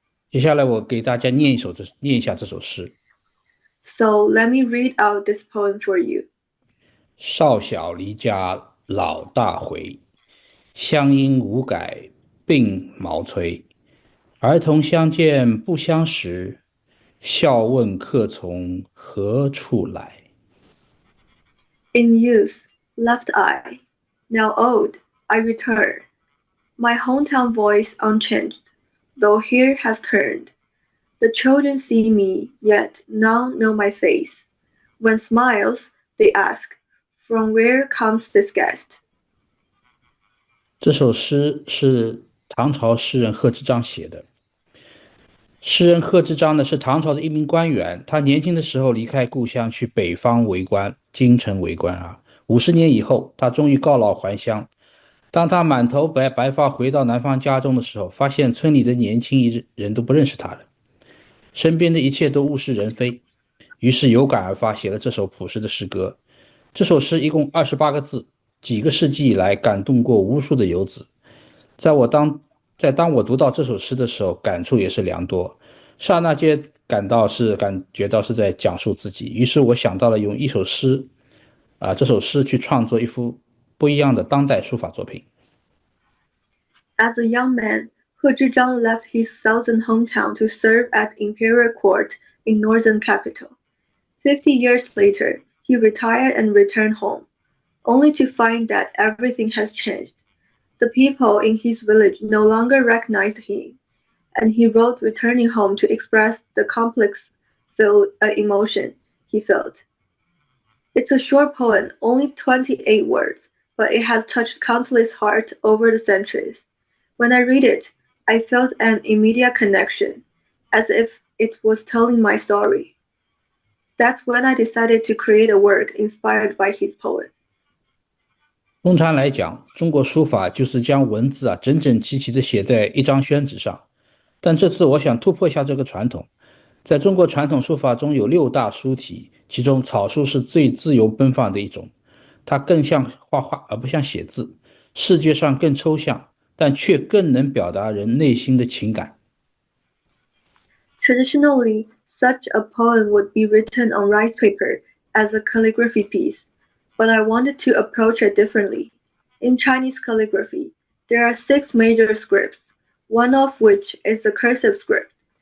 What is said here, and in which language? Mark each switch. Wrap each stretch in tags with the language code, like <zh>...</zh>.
<zh>接下来我给大家念一下这首诗。</zh> <en>So let me read out this poem for you.</en> <zh>少小离家老大回，乡音无改鬓毛衰。儿童相见不相识，笑问客从何处来。</zh> <en>In youth left I, now old I return. My hometown voice unchanged, though here has turned. The children see me, yet none know my face. When smiles, they ask, From where comes this guest?</en> <zh>这首诗是唐朝诗人贺知章写的。诗人贺知章呢是唐朝的一名官员，他年轻的时候离开故乡去北方为官，京城为官啊。 50年以后，他终于告老还乡。当他满头白发回到南方家中的时候，发现村里的年轻人都不认识他了，身边的一切都物是人非。于是有感而发，写了这首朴实的诗歌。这首诗一共28个字，几个世纪以来感动过无数的游子。当我读到这首诗的时候，感触也是良多，刹那间感觉到是在讲述自己。于是我想到了用这首诗去创作一幅不一样的当代书法作品。</zh> <en>As a young man, He Zhizhang left his southern hometown to serve at imperial court in northern capital. 50 years later, he retired and returned home, only to find that everything has changed. The people in his village no longer recognized him, and he wrote returning home to express the complex emotion he felt. It's a short poem, only 28 words, but it has touched countless hearts over the centuries. When I read it, I felt an immediate connection, as if it was telling my story. That's when I decided to create a work inspired by his poem.</en> <zh>通常来讲，中国书法就是将文字整整齐齐地写在一张宣纸上。但这次我想突破一下这个传统。在中国传统书法中有6大书体，其中草书是最自由奔放的一种。它更像画画而不像写字，视觉上更抽象，但却更能表达人内心的情感。</zh> <en>Traditionally, such a poem would be written on rice paper as a calligraphy piece, but I wanted to approach it differently. In Chinese calligraphy, there are 6 major scripts, one of which is the cursive script.</en>